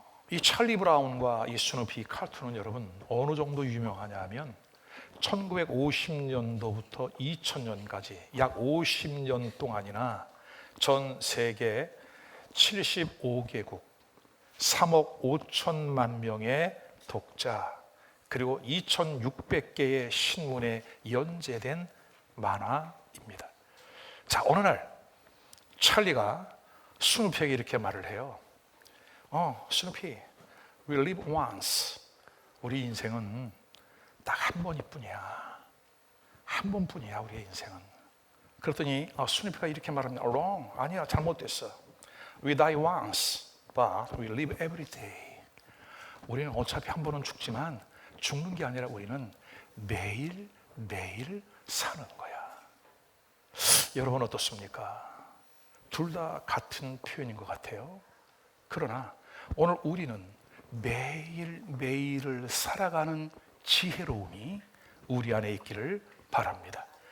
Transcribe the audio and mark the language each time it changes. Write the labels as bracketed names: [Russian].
[Korean] 이 찰리 브라운과 이 스누피 카툰은 여러분 어느 정도 유명하냐면 1950년도부터 2000년까지 약 50년 동안이나 전 세계 75개국 3억 5천만 명의 독자 그리고 2600개의 신문에 연재된 만화입니다. 자, 어느 날 찰리가 스누피에게 이렇게 말을 해요. [English] 스누피, we live once. [Korean] 우리 인생은 딱 한 번뿐이야. 한 번뿐이야, 우리의 인생은. 그랬더니 스누피가 이렇게 말합니다. [English] Wrong. [Korean] 아니야, 잘못됐어. [English] We die once, but we live every day. [Korean] 우리는 어차피 한 번은 죽지만 죽는 게 아니라 우리는 매일 매일 사는 거야. 여러분 어떻습니까? 둘 다 같은 표현인 것 같아요. 그러나 오늘 우리는 매일 매일을 살아가는 지혜로움이 우리 안에 있기를 바랍니다.